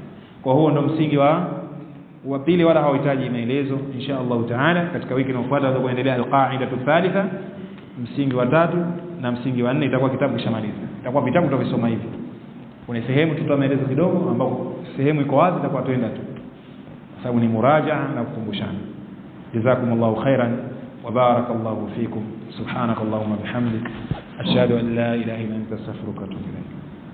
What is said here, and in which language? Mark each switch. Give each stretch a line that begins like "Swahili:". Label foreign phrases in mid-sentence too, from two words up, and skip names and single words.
Swahili: Kwa huo ndio msingi wa pili, wala hauhitaji maelezo.
Arabic: إن شاء الله تعالى
Swahili: katika wiki inayofuata tutaendelea
Arabic: القاعدة الثالثة,
Swahili: msingi wa 3 na msingi wa 4. Itakuwa kitabu kishamaliza, itakuwa vitabu tutavisoma hivi. Kuna sehemu tutoa maelezo kidogo, ambapo sehemu iko wazi itakuwa tuenda tu, sababu ni murajaa na kukumbushana.
Arabic: جزاكم الله خيرا وبارك الله فيكم. سبحانك اللهم وبحمدك أشهد أن لا إله إلا أنت أستغفرك وأتوب إليك.